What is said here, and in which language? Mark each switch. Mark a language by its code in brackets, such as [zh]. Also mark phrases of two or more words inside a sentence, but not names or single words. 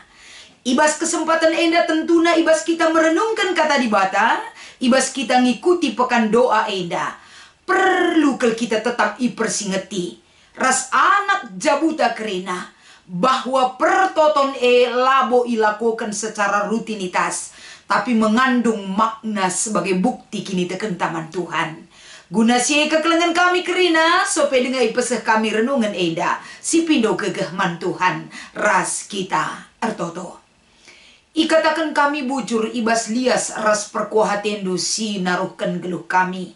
[btx] Ibas kesempatan enda tentuna ibas kita merenungkan kata di bata. Ibas kita ngikuti pekan doa enda. Perlu kita tetap ipersingeti. Ras anak jabuta kerina. Bahwa pertoton labo [id] ilakukan secara rutinitas. Tapi mengandung makna sebagai bukti [btx] kini teken taman Tuhan. Guna si kekelengan kami kerina. Sope dengan ipeseh kami renungan enda. Si pindo kegehman Tuhan. Ras kita ertoto. Ikatakan kami bujur ibas lias ras perkuahatendu si naruhkan geluh kami.